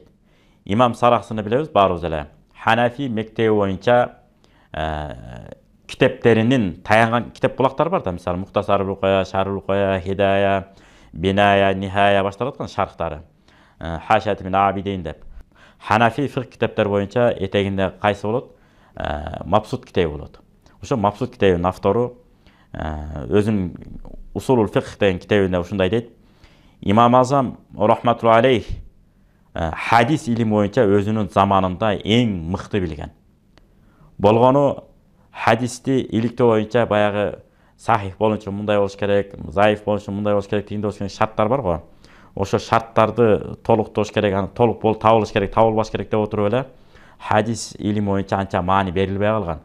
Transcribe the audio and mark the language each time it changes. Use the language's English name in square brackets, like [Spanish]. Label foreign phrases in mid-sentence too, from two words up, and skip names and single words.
[Kyrgyz] Имам Сарахсыны билебиз баарыбыз эле. Ханафи мектеби боюнча китептеринин таянган китеп булактар бар да, мисалы Мухтасарул Уқая, Шархул Уқая, Хидая, Биная, Нихая башталып аткан шархтары. Хашат ибн Абидин деп. Ханафи фикх китептер боюнча этегинде кайсы болот? Мабсут китеби болот. Ошо Мабсут китебинин автору өзүнүн Усулул фикх деген китебинде ушундай дейт. Имам Азам [Arabic] رحمة الله عليه [Kyrgyz] хадис илими боюнча өзүнүн заманында эң мыкты билген. Болгону хадисти иликтөө боюнча баягы сахих болуш үчүн мындай болуш керек, заиф болуш үчүн мындай болуш керек деген болуш керек шарттар бар го. Ошо шарттарды толуктош керек, аны толук болуп табылыш керек, табылбаш керек деп отуруп эле хадис илими боюнча анча маани берилбей калган.